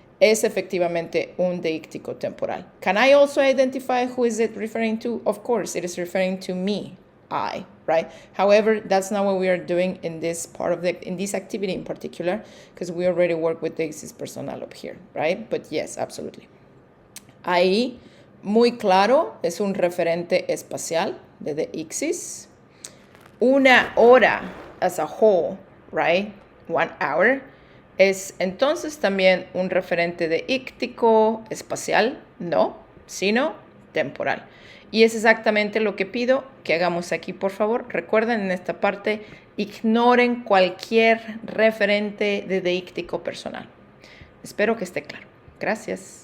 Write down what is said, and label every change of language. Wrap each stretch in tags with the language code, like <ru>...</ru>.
<es>es efectivamente un deíctico temporal.</es> <en>Can I also identify who is it referring to? Of course, it is referring to me, I, right? However, that's not what we are doing in this part of in this activity in particular, because we already work with deixis personal up here, right? But yes, absolutely.</en> <es>Ahí, muy claro, es un referente espacial de deixis. Una hora</es> <en>as a whole, right? 1 hour.</en> <es>Es entonces también un referente deíctico espacial, no, sino temporal. Y es exactamente lo que pido que hagamos aquí, por favor. Recuerden en esta parte, ignoren cualquier referente de deíctico personal. Espero que esté claro. Gracias.</es>